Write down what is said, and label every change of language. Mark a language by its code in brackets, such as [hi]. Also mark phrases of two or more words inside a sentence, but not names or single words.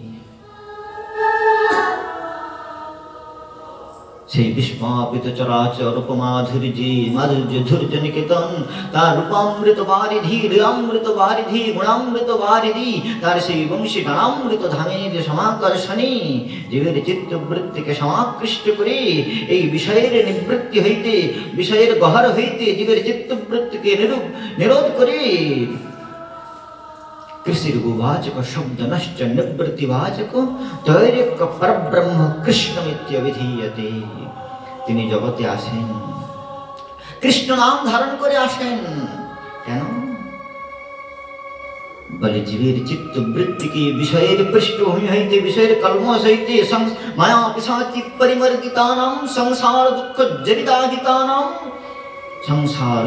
[bn] সেই বিস্মাপিত চরাচর মাধুর্য ধৈর্য নিকেতন, তার রূপামৃত বারিধি লীলামৃত বারিধি গুণামৃত বারিধি, তার সেই বংশী গণামৃত ধামের সমাকর্ষণে জীবের চিত্তবৃত্তিকে সমাকৃষ্ট করে এই বিষয়ের নিবৃত্তি হইতে, বিষয়ের গহর হইতে জীবের চিত্তবৃত্তিকে নিরোধ করে [sa] कृषिर्गुवाचक शब्द नश्च निवृत्तिवाचक तैरेक परब्रह्म कृष्णमित्य विधीयते। [bn] তিনি জগতে আসেন, কৃষ্ণ নাম ধারণ করে আসেন। কেন? বলে জীবের চিত্তবৃত্তিকে বিষয়ের পৃষ্ঠভূমি হইতে, বিষয়ের কলমশ হইতে [sa] মায়া পিশাচি পরিমর্দিতানাম সংসার দুঃখ জড়িতাহিতানাম, [bn] সংসার